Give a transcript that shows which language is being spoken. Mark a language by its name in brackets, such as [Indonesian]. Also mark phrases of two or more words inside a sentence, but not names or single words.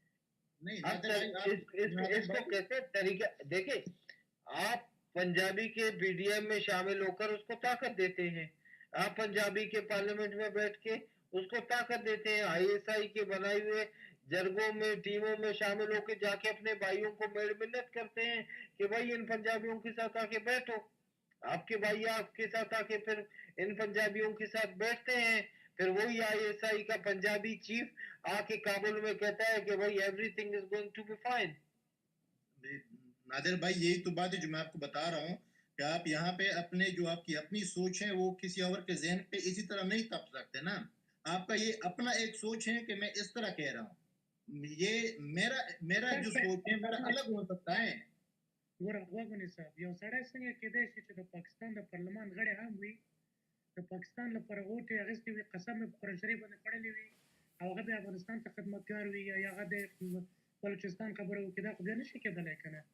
[Urdu] اس کو کہتے طریقہ دیکھیں, آپ پنجابی کے پی ڈی ایم میں شامل ہو کر اس کو طاقت دیتے ہیں, آپ پنجابی کے پارلیمنٹ میں بیٹھ کے اس کو طاقت دیتے ہیں, آئی ایس آئی کے بنائے ہوئے جرگوں میں ٹیموں میں شامل ہو کے جا کے اپنے بھائیوں کو منت کرتے ہیں کہ بھائی ان پنجابیوں کے ساتھ آ کے بیٹھو. آپ کے بھائی آپ کے ساتھ آ کے پھر ان پنجابیوں کے ساتھ بیٹھتے ہیں. پھر وہی آئی ایس آئی کا پنجابی چیف آ کے کابل میں کہتا ہے کہ بھائی [English] everything is going to be fine. [Urdu] نادر بھائی یہی تو بات ہے جو میں آپ کو بتا رہا ہوں کہ آپ یہاں پہ اپنے جو آپ کی اپنی سوچ ہے وہ کسی اور کے ذہن پہ اسی طرح نہیں تپ سکتے نا. آپ کا یہ اپنا ایک سوچ ہے کہ میں اس طرح کہہ رہا ہوں, یہ میرا جو سوچ ہے میرا الگ ہو سکتا ہے. [Pashto] ورغوغونی صاحب, یو سړی څنګه کېدای شي چې د پاکستان د پارلمان غړی هم وي, د پاکستان لپاره ووټ یې اخیستی وي, قسم یې په قرآن شریف باندې خوړلی وي, او هغه بیا افغانستان ته خدمتګار وي, یا هغه د بلوچستان خبره وکړي, دا خو بیا نشي کېدلی که نه.